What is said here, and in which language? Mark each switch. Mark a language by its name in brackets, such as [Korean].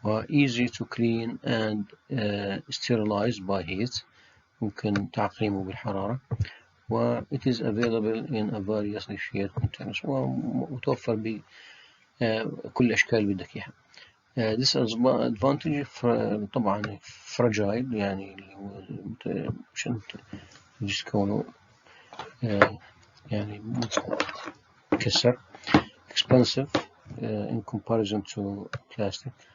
[English] easy to clean and sterilize by heat. [Arabic] ممكن تعقيمه بالحرارة. [English] it is available in a various shaped containers. [Arabic] ومتوفر بكل الأشكال اللي بدك إياها. disadvantage طبعا fragile، يعني مشان كونه يعني كسر. [English] expensive in comparison to plastic.